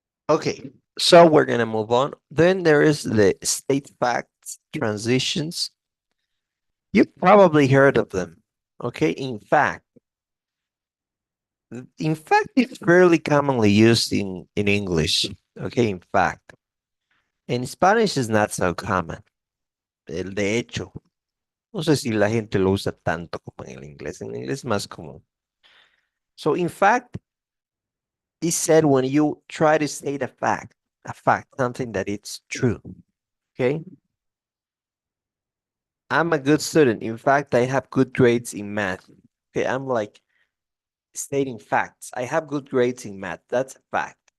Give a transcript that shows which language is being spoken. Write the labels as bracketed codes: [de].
[en] Okay, so we're gonna move on. Then there is the state facts transitions. You've probably heard of them, okay? In fact, it's fairly commonly used in English, okay? In fact, in Spanish is not so common. [es] El de hecho. No sé si la gente lo usa tanto como en el inglés. En inglés es más común. [en] So, in fact, is said when you try to state a fact, something that it's true. Okay. I'm a good student. In fact, I have good grades in math. Okay. I'm like stating facts. I have good grades in math. That's a fact.